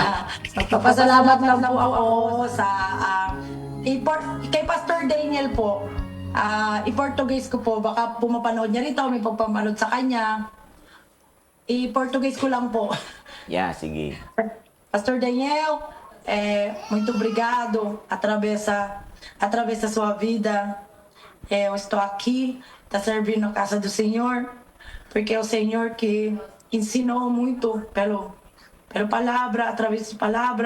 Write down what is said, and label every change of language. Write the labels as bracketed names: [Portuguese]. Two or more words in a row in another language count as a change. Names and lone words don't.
[Filipino] Magpasalamat lang po ako sa kay Pastor Daniel po. I-Portuguese ko po, baka pumapanood niya rito, may pagpapanood sa kanya. I-Portuguese ko lang po. Yeah, sige. [Portuguese] Pastor Daniel, muito obrigado através da sua vida. Eu estou aqui, tá servindo a casa do Senhor, porque é o Senhor que ensinou muito pelo palavra, através da palavra.